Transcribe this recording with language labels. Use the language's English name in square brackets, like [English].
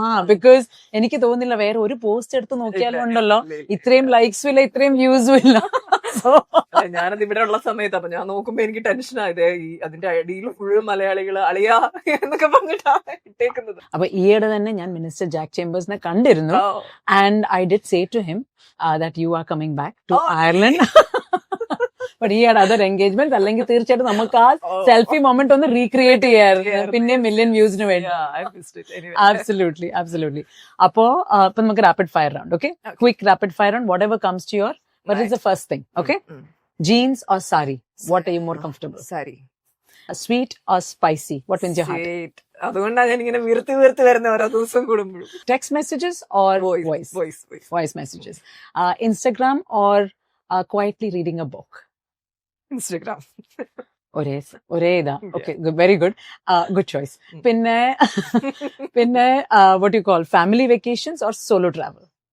[Malayalam] Because എനിക്ക് തോന്നുന്നില്ല വേറെ ഒരു പോസ്റ്റ് എടുത്ത് നോക്കിയാലും ഉണ്ടല്ലോ ഇത്രയും ലൈക്സും ഇല്ല, ഇത്രയും വ്യൂസും ഇല്ല. ഞാനത് ഇവിടെ ഉള്ള സമയത്ത് അപ്പൊ ഞാൻ നോക്കുമ്പോ എനിക്ക് ടെൻഷൻ ആയത്, അതിന്റെ അടിയിൽ ഫുള്ള് മലയാളികള് അളിയാ എന്നൊക്കെ പറഞ്ഞിട്ടാണ് ഇട്ടേക്കുന്നത്. അപ്പൊ ഈയിടെ തന്നെ ഞാൻ മിനിസ്റ്റർ ജാക്ക് ചേംബേഴ്സിനെ കണ്ടിരുന്നു. [English] And I did say to him that you are coming back to Ireland. But he had other engagements. [Malayalam] അല്ലെങ്കിൽ തീർച്ചയായിട്ടും നമുക്ക് ആ സെൽഫി മൊമെന്റ് ഒന്ന് റീക്രിയേറ്റ് ചെയ്യാറുണ്ട്, പിന്നെ മില്യൺ വ്യൂസിന് വേണ്ടി. [English] Absolutely. [Malayalam] അപ്പോ ഇപ്പൊ നമുക്ക് rapid fire round. [English] Okay, quick rapid fire round. whatever comes to your, what is the first thing? Okay, jeans or sari? What are you more comfortable? Sari. Sweet or spicy? What wins your heart? Sweet. [Malayalam] അതുകൊണ്ടാണ് ഞാൻ ഇങ്ങനെ വീർത്ത് വരുന്ന ഓരോ ദിവസം കൂടുമ്പോഴും. [English] Text messages or voice messages? Instagram or quietly reading a book? Instagram. [Malayalam] ഒരേ ഇതാ. [English] Okay, very good, good choice. പിന്നെ what you call family vacations or solo travel?